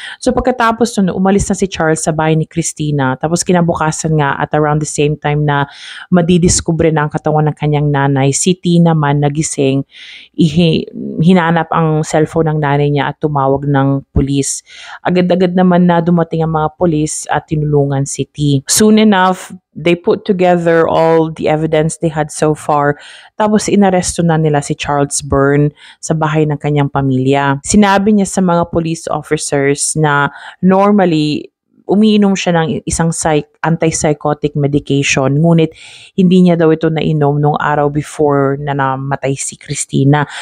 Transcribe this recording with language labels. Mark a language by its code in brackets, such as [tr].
[tl] So pagkatapos nun, umalis na si Charles sa bahay ni Christina, tapos kinabukasan nga [en] at around the same time [tl] na madidiskubre na ang katawan ng kanyang nanay, si T naman nagising, hinanap ang cellphone ng nanay niya at tumawag ng pulis. Agad-agad naman na dumating ang mga pulis at tinulungan si T. [en] Soon enough, they put together all the evidence they had so far. [tl] Tapos inaresto na nila si Charles Byrne sa bahay ng kanyang pamilya. Sinabi niya sa mga police officers na normally umiinom siya ng isang antipsychotic medication, ngunit hindi niya daw ito nainom nung araw before na namatay si Christina.